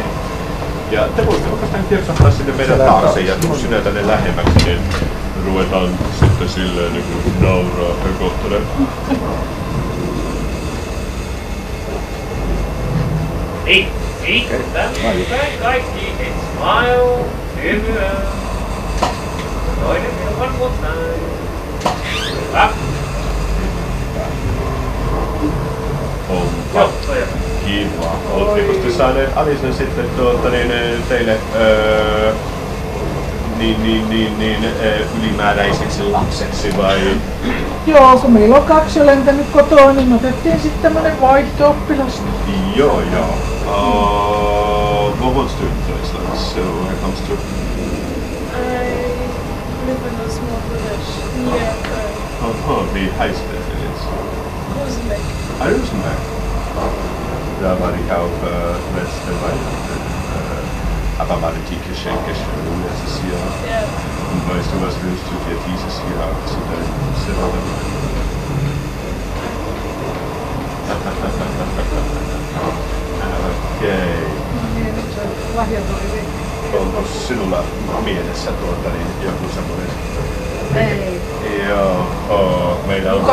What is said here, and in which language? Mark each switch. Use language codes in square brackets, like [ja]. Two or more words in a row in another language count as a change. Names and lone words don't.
[fi] Ja te voisitte oikeastaan kiepsahtaa sinne meidän taakse ja tuu sinä tänne lähemmäksi, niin ruvetaan sitten silleen niin kuin nauraa hökottelemaan. Hei, tänne kaikki, smile, hyvyä. Toinen [en] one more time. [fi] Hyvä. Onpa kiva. Oletteko te saaneet Alisen sitten teille ylimääräiseksi lapseksi vai? Joo, kun meillä on 2 jo lentänyt kotoa, niin me otettiin sitten tämmönen vaihto-oppilas. Joo. [en] What was the place like? So when it comes to... I live in a small village near [de] Wie heißt das denn jetzt? Rosenbeck. Rosenberg. Da war ich auch letzte Weihnachten. Aber waren die Geschenke schön letztes Jahr? Ja. Und weißt du, was willst du dir dieses Jahr zu deinem Silber Okei. [fi] Onko sinulla mielessä joku semmoinen? Ei. Joo, meillä on